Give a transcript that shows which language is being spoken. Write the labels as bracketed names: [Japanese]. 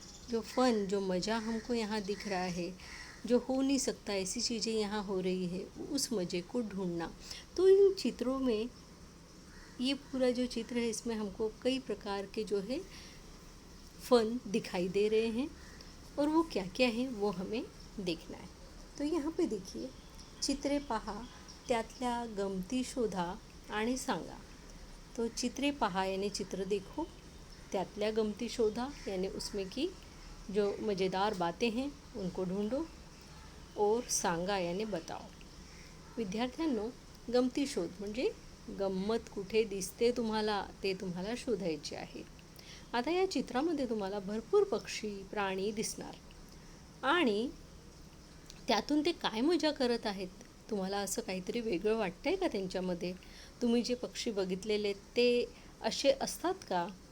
[Hindi] जो फ़न, जो मज़ा हमको यहाँ दिख रहा है, जो हो नहीं सकता ऐसी चीज़ें यहाँ हो रही है, उस मज़े को ढूंढना। तो इन चित्रों में, ये पूरा जो चित्र है इसमें हमको कई प्रकार के जो है फ़न दिखाई दे रहे हैं और वो क्या क्या है वो हमें देखना है। तो यहाँ पे देखिए, [Marathi] चित्रे पहा, त्यातल्या गमती शोधा आणि सांगा। [Hindi] तो [Marathi] चित्रे पहा [Hindi] यानी चित्र देखो, [Marathi] त्यातल्या गमती शोधा [Hindi] यानी उसमें की जो मज़ेदार बातें हैं उनको ढूंढो, और [Marathi] सांगा [Hindi] यानी बताओ। [Marathi] विद्यार्थ्यांनो, गमती शोध म्हणजे गंमत कुठे दिसते तुम्हाला ते तुम्हाला शोधायचे आहे। आता या चित्रामध्ये तुम्हाला भरपूर पक्षी, प्राणी दिसणार आणि त्यातून ते काय मजा करत आहेत? तुम्हाला असं काहीतरी वेगळं वाटतंय का त्यांच्यामध्ये? तुम्ही जे पक्षी बघितलेले ते असे असतात का?